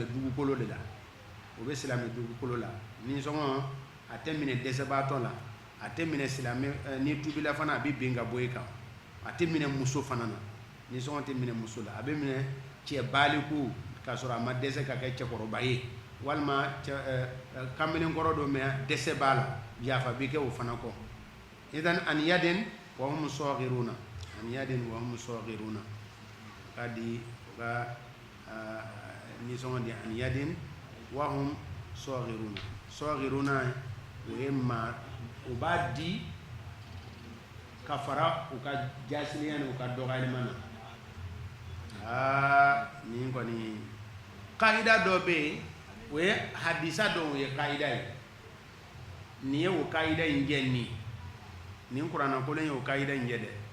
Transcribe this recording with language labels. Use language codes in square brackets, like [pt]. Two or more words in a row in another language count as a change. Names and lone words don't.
[bm] dugukolo de la o bɛ silamɛ dugukolo la ni sɔngɔ a tɛ minɛ dɛsɛbaatɔ la a tɛ minɛ silamɛ ni tubila fana a bɛ bin ka bɔ i kan a tɛ minɛ muso fana na ni sɔngɔ tɛ minɛ muso la a bɛ minɛ cɛ baaliku ka sɔrɔ a ma dɛsɛ ka kɛ cɛkɔrɔba ye walima kamalen kɔrɔ dɔ mɛ dɛsɛ b'a la yafa bɛ kɛ o fana kɔ idan [ar] عن يد وهم صاغرون عن يد وهم صاغرون [bm] kadi ka ni sɔngɔ di [ar] عن يد وهم صاغرون [bm] o ye ma o b'a di ka fara u ka jasiliya ni u ka dɔgɔyalima na nin kɔni kaida dɔ bɛ yen o ye hadisa dɔw ye kaida ye nin ye o kaida in jɛ nin kuranna kolon ye o kaida in jɛ dɛ